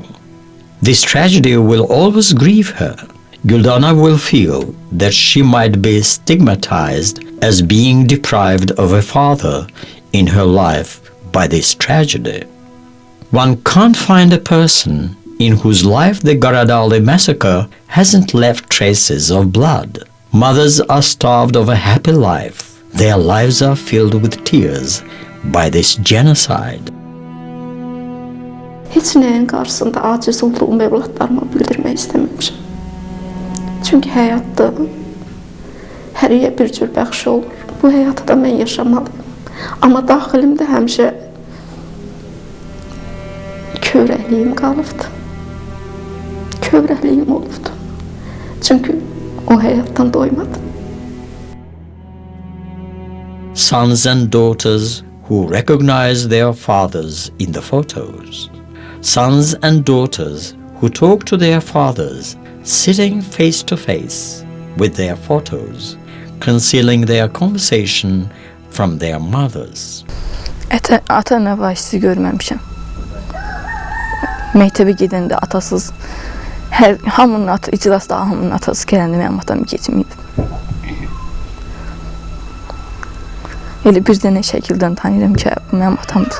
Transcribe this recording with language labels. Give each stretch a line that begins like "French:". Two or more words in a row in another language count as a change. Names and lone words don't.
English: This tragedy will always grieve her. Güldana will feel that she might be stigmatized as being deprived of a father in her life by this tragedy. One can't find a person in whose life the Qaradagli massacre hasn't left traces of blood. Mothers are starved of a happy life. Their lives are filled with tears by this genocide.
Azerbaijani: Heç nəyin qarşısında aciz olduğum evlatlarıma bildirmək istəməmişəm. Çünki həyatda hər yə bir cür bəxş olur. Bu həyatı da mən yaşamalıyım. Amma daxilimdə həmişə kövrəkliyim qalıbdı. Kövrəkliyim olubdu. Çünki o həyatdan doymadım.
English: Sons and daughters who recognize their fathers in the photos. Sons and daughters who talk to their fathers sitting face to face with their photos, concealing their conversation from their mothers.
Azerbaijani: Ata-ana vacisi görməmişəm. Məktəbə gedəndə atasız, hamının iclasda hamının atası gələndə mənim atam keçməyib. Elə bir dənə şəkildən tanıyıram ki, bu mənim atamdır.